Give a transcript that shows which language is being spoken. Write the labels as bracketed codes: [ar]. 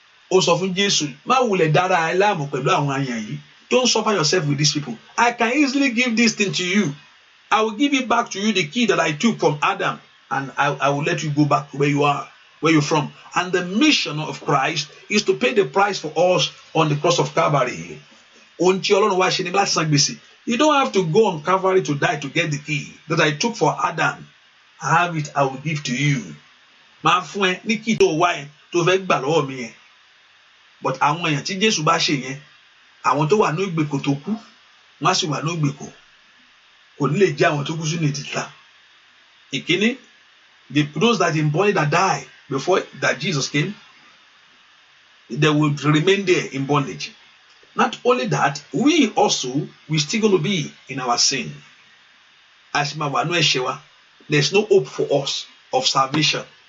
[yo] Ó sọ fún Jésù, má wulẹ̀ dára ẹ láàmú pẹ̀lú àwọn àyàn yìí. [en] Don't suffer yourself with these people. I can easily give this thing to you. I will give it back to you, the key that I took from Adam, and I will let you go back to where you are, where you're from. And the mission of Christ is to pay the price for us on the cross of Calvary. You don't have to go on Calvary to die to get the key that I took for Adam. I have it, I will give to you. [yo] Máa fún ẹ ní key tó wá ẹ tó fẹ́ gbà lọ́wọ́ mi yẹn. But àwọn èèyàn tí Jésù bá ṣe yẹn, àwọn tó wà ní ìgbèkùn tó kú, wọ́n á sì wà ní ìgbèkùn. Kò ní lè jẹ́ àwọn tó kú sínú ìtìta. [en] Ìkíní, those that in bondage that die before that Jesus came, they will remain there in bondage. Not only that, we still going to be in our sin. There's no hope for us of salvation.